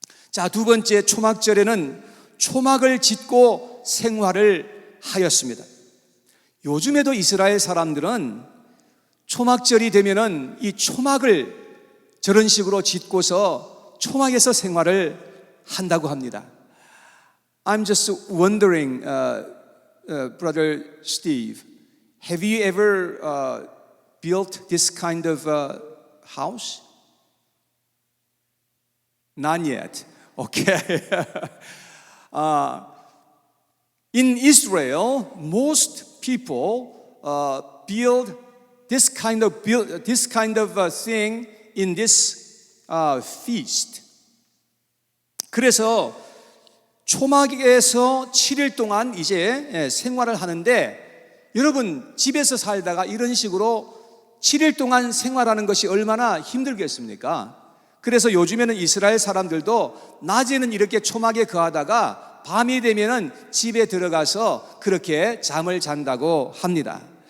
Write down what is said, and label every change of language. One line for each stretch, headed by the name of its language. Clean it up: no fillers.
Korean: 자, 두 번째, 초막절에는 초막을 짓고 생활을 하였습니다. 요즘에도 이스라엘 사람들은 초막절이 되면은 이 초막을 저런 식으로 짓고서 초막에서 생활을 한다고 합니다.
English: I'm just wondering, Brother Steve, have you ever built this kind of house? Not yet. Okay. In Israel, most people build this kind of thing in this feast.
Korean: 그래서 초막에서 7일 동안 이제 생활을 하는데, 여러분 집에서 살다가 이런 식으로 7일 동안 생활하는 것이 얼마나 힘들겠습니까? 그래서 요즘에는 이스라엘 사람들도 낮에는 이렇게 초막에 거하다가 밤이 되면은 집에 들어가서 그렇게 잠을 잔다고 합니다.